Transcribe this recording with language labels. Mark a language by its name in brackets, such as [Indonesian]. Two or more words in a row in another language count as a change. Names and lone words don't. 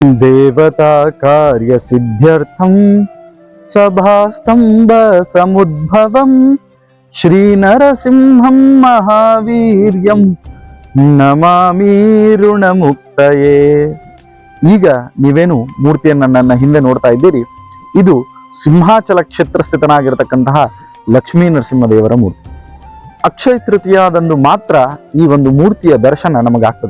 [Sanskrit] देवता कार्य सिद्ध्यर्थम सभास्तंभ समुद्भवम श्री नरसिंहं महावीर्यं ನಮಾಮಿ ಋಣಮುಕ್ತಯೇ. [Kannada] ಈಗ ನೀವೇನು ಮೂರ್ತಿಯನ್ನ ನನ್ನ ಹಿಂದೆ ನೋಡ್ತಾ ಇದ್ದೀರಿ, ಇದು ಸಿಂಹಾಚಲ ಕ್ಷೇತ್ರ ಸ್ಥಿತನಾಗಿರತಕ್ಕಂತಹ ಲಕ್ಷ್ಮೀ ನರಸಿಂಹದೇವರ ಮೂರ್ತಿ. ಅಕ್ಷಯ ತೃತೀಯದಂದು ಮಾತ್ರ ಈ ಒಂದು ಮೂರ್ತಿಯ ದರ್ಶನ ನಮಗಾಗ್ತದೆ.